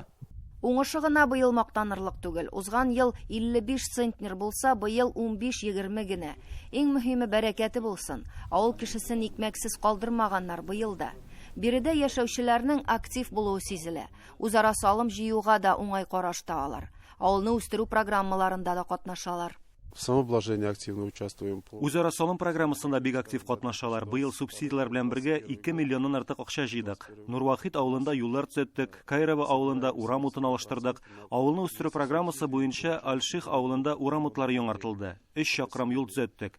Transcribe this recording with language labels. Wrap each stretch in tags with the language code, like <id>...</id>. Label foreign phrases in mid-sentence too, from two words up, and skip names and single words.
<tt>Уңышы гына быел мактанырлык түгел. Узган ел 55 центнер булса, быел 15-20 генә. Иң мөһиме бәрәкәте булсын. Авыл кешесен икмәксез калдырмаганнар быел да. Биредә яшәүчеләрнең актив булуы сизелә. Үзара салым җыюга да уңай караш табалар. Авылны үстерү программаларында да катнашалар.</tt> <ru>В самообложении активно участвуем.</ru> <tt>Үзара салым программасында бик актив катнашалар. Быел субсидиялар белән бергә 2 миллионнан артык акча җыйдык. Нурвахит авылында юллар төзеттек, Кайрова авылында урам утын алыштырдык. Авылны үстерү программасы буенча Алших авылында урам утлары яңартылды. 3 чакрым юл төзеттек.</tt>